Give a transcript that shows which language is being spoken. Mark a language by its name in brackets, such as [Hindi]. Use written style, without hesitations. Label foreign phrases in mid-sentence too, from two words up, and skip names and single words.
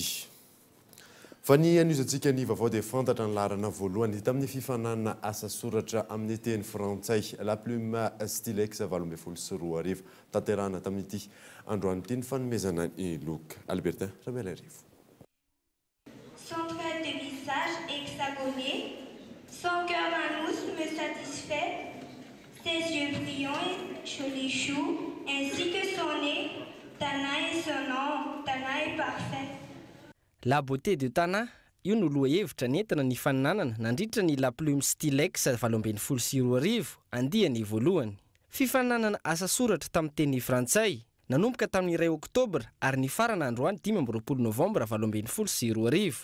[Malagasy] Fa ny an'izantsika ny vaovao dia fantatra ny laharana voalohany tamin'ny fifanana asa soratra amin'ny teny frantsay La Plume Stylex 24 arivo tanterahana tamin'ity androany ity ny fanomezana ny loka. Albertin Rabelarivo. [French] Son trait de visage hexagoné, son cœur en mousse me satisfait. Ses yeux brillants et jolis choux, ainsi que son nez, Tana et son nom, Tana est parfait. [Malagasy] La beauté de Tana, io no loha hevitra nentina ny faninanana nandritra ny La Plume Stylex 24 arivo andiany voalohany. Fifaninanana asa soratra tamin'ny teny frantsay nanomboka tamin'ny 2 oktobra ary ny farana androany 12 novambra 24 arivo.